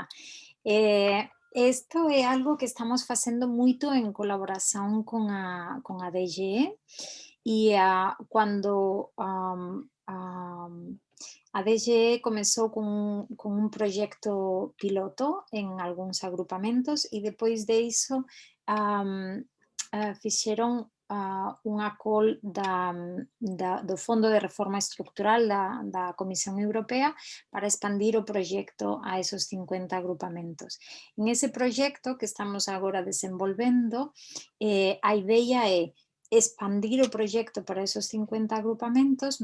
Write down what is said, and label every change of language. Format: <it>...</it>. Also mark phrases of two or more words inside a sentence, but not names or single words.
<pt>Esto é algo que estamos fazendo muito em colaboração com a DGE, e quando a DGE começou com um projeto piloto em alguns agrupamentos, e depois disso</pt> <gl>fizeram unha call do Fondo de Reforma Estructural da Comisión Europea para expandir o proxecto a esos 50 agrupamentos. En ese proxecto que estamos agora desenvolvendo, a idea é expandir o proxecto para esos 50 agrupamentos,</gl>